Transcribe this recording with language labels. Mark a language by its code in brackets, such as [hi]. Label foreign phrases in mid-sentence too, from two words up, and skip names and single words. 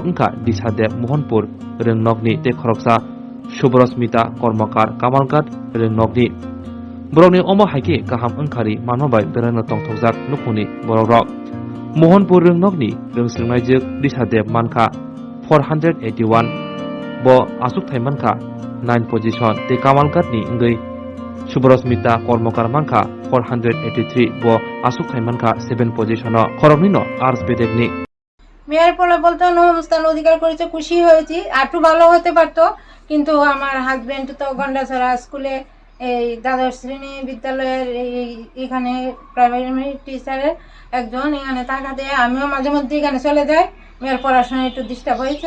[brx] ओंखा दिसादेब महनपुर रिंनकनि ते खरगसा सुब्रस्मिता कर्मकार कामालगाट रिंनकनि बरकनि अमा हाइके गाहाम ओंखारि मानबाय बेरायनो तंथकजाक नुखुनि बरक महनपुर रिंनकनि रिंस्रिंनायजों दिसादेब मानखा 481 ब आसुक थाइ मानखा 9 पोजिशन ते कामालगाटनि इंगै सुब्रस्मिता कर्मकार मानखा 483 ब आसुक थाइ मानखा 7 पोजिशन खरगनि न आर्स बेदेगनि [bn] মেয়ের ফলাফল তো নবম স্থান অধিকার করেছে, খুশি হয়েছি। আর একটু ভালো হতে পারতো, কিন্তু আমার হাজব্যান্ড তো গন্ডাছড়া স্কুলে এই দ্বাদশ শ্রেণী বিদ্যালয়ের এখানে [en] primary teacher's [bn] একজন, এখানে থাকাতে আমিও মাঝে মধ্যে এখানে চলে যাই। মেয়ের পড়াশোনা একটু ডিস্টার্ব হয়েছে।